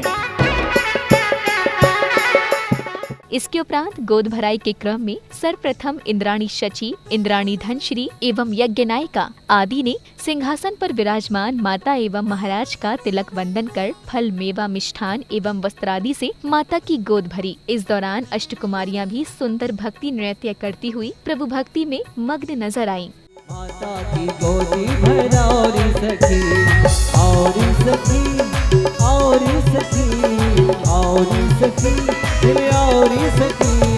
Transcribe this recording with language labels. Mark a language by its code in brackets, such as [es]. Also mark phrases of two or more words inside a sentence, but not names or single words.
[hi] इसके उपरांत गोद भराई के क्रम में सर्वप्रथम इंद्राणी शची, इंद्राणी धनश्री एवं यज्ञनायिका आदि ने सिंहासन पर विराजमान माता एवं महाराज का तिलक वंदन कर फल, मेवा, मिष्ठान एवं वस्त्रादि से माता की गोद भरी। इस दौरान अष्टकुमारियां भी सुंदर भक्ति नृत्य करती हुई प्रभु भक्ति में मग्न नजर आईं। माता की गोदी भराओरी सखी, औरी सखी, औरी सखी, औरी सखी, दिल औरी सखी।